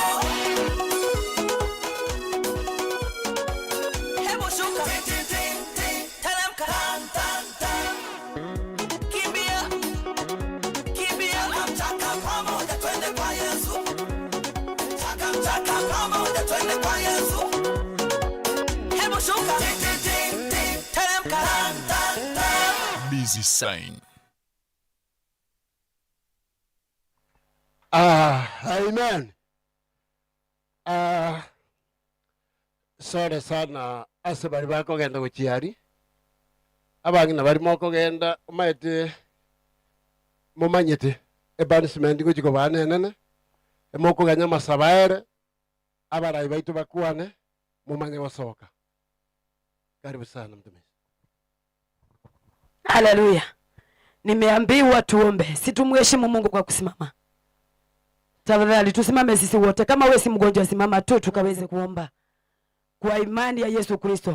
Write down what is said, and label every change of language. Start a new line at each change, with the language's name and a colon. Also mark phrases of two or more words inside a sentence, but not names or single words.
Swahili: Hebu shuka, teremka, kimbia, mchaka pamoja twende kwa Yesu, mchaka pamoja twende kwa Yesu. Hebu shuka, teremka,
English: Busy sign.
Swahili: Amen.
Gusii: Sore sana ase bari bakogenda guchiari, abangi na barimo kogenda umaete mumanyete ebanishment guchiko banenene emokoganya masabaere abarai baitu bakwane mumanye gosoka.
Swahili: Karibu sana mtumishi. Haleluya. Nimeambiwa tuombe. Situmheshimu Mungu kwa kusimama. Tafadhali tusimame sisi wote. Kama wewe si mgonjwa, simama tu tukaweze kuomba kwa imani ya Yesu Kristo.